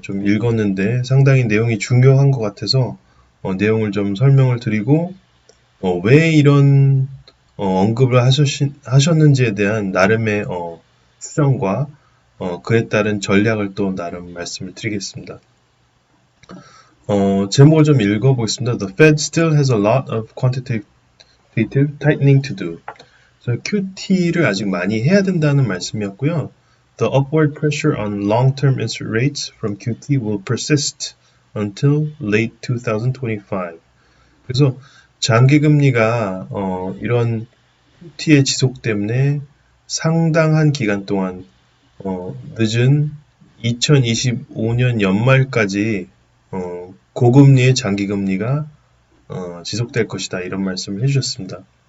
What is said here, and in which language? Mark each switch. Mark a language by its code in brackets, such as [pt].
[ko] 좀 읽었는데 상당히 내용이 중요한 것 같아서 내용을 좀 설명을 드리고 왜 이런 언급을 하셨는지에 대한 나름의 추정과 그에 따른 전략을 또 나름 말씀을 드리겠습니다. 제목을 좀 읽어보겠습니다. [en] The Fed still has a lot of quantitative tightening to do. [ko] 그래서 QT를 아직 많이 해야 된다는 말씀이었고요. [en] The upward pressure on long-term interest rates from QT will persist until late 2025. [ko] 그래서 장기금리가 이런 QT의 지속 때문에 상당한 기간 동안 늦은 2025년 연말까지 고금리의 장기금리가 지속될 것이다 이런 말씀을 해주셨습니다.